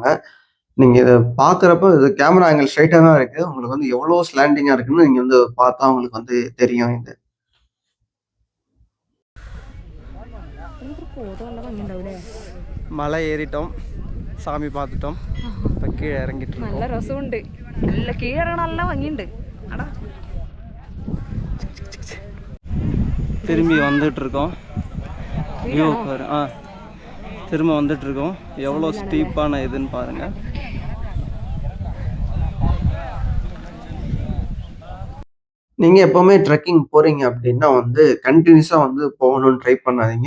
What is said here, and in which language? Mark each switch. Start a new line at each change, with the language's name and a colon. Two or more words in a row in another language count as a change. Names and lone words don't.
Tamil: நீங்க இத பார்க்குறப்ப இது
English: camera angle
Tamil: ஸ்ட்ரெய்ட்டா தான் இருக்கு. உங்களுக்கு வந்து எவ்வளோ ஸ்லாண்டிங்கா இருக்குன்னு நீங்க வந்து பார்த்தா உங்களுக்கு வந்து தெரியும் இது. மலை ஏறிட்டோம், சாமி பார்த்துட்டோம், இப்போ கீழே இறங்கிட்டு இருக்கோம்.
Malayalam: നല്ല രസമുണ്ട്, നല്ല കീഴറ നല്ല ഭംഗിയുണ്ട്. അടാ
Tamil: திரும்பி வந்துட்டு இருக்கோம். வியூ பாரு. திரும்ப வந்துட்டு இருக்கோம். எவ்வளோ ஸ்டீப்பான இதுன்னு பாருங்க. நீங்க எப்பவுமே ட்ரெக்கிங் போறீங்க அப்படின்னா வந்து கண்டினியூஸா வந்து போகணும்னு ட்ரை பண்ணாதீங்க.